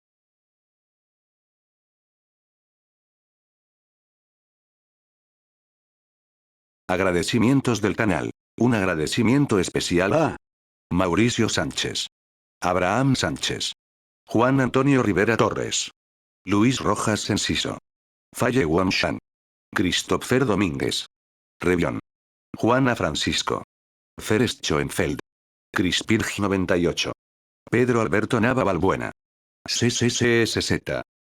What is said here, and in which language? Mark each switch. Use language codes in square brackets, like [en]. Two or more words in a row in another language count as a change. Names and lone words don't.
[es] Agradecimientos del canal. Un agradecimiento especial a Mauricio Sánchez, Abraham Sánchez, Juan Antonio Rivera Torres, Luis Rojas Enciso, Faye Wanshan, Christopher Domínguez, Revión, Juana Francisco, Feres Schoenfeld, Crispirg 98, Pedro Alberto Nava Balbuena, CCCSZ,